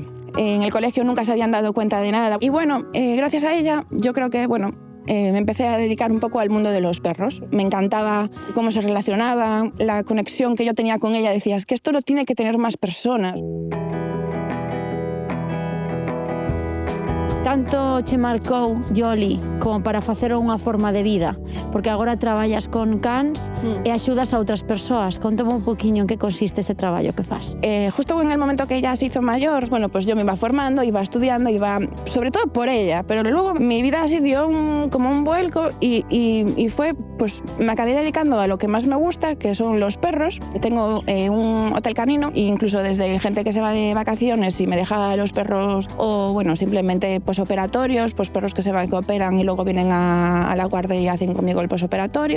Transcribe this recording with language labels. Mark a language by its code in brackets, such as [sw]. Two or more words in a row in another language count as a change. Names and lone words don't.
[es] En el colegio nunca se habían dado cuenta de nada y bueno, gracias a ella yo creo que bueno, me empecé a dedicar un poco al mundo de los perros. Me encantaba cómo se relacionaban, la conexión que yo tenía con ella. Decías que esto lo tiene que tener más personas. [gl] Tanto che marcou, Yoli, como para facer unha forma de vida, porque agora traballas con cans e axudas a outras persoas. Contame un poquinho en que consiste ese traballo que fas. [es] Justo en el momento que ella se hizo mayor, bueno, pues yo me iba formando, iba estudiando, iba sobre todo por ella, pero luego mi vida así dio como un vuelco y fue, pues me acabé dedicando a lo que más me gusta, que son los perros. Tengo un hotel canino e incluso desde gente que se va de vacaciones y me deja los perros o bueno, simplemente posoperatorios, pues perros que se van, que operan y luego vienen a la guardia y hacen conmigo el posoperatorio.